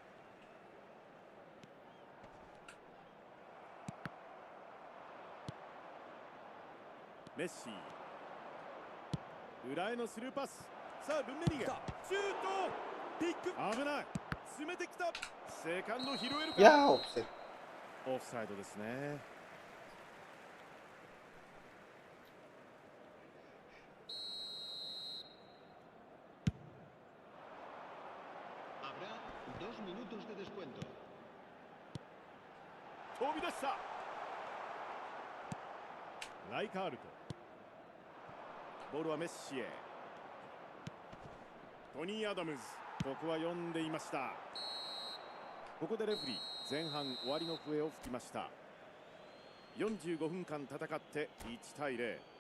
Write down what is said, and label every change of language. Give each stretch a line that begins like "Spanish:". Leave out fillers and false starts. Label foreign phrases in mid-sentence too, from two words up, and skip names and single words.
Japanese: メッシー、裏へのスルーパス。さあルンメリゲ、シュート、ピック、危ない、詰めてきた。セカンド拾えるか。いやー、オフセット。オフサイドですね。
Spanish: Habrá 2 minutos de descuento.
Japanese: 飛び出した。ライカールト、ボールはメッシへ。トニー・アダムズ、ここは読んでいました。ここでレフリー、前半終わりの笛を吹きました。45分間戦って1対0。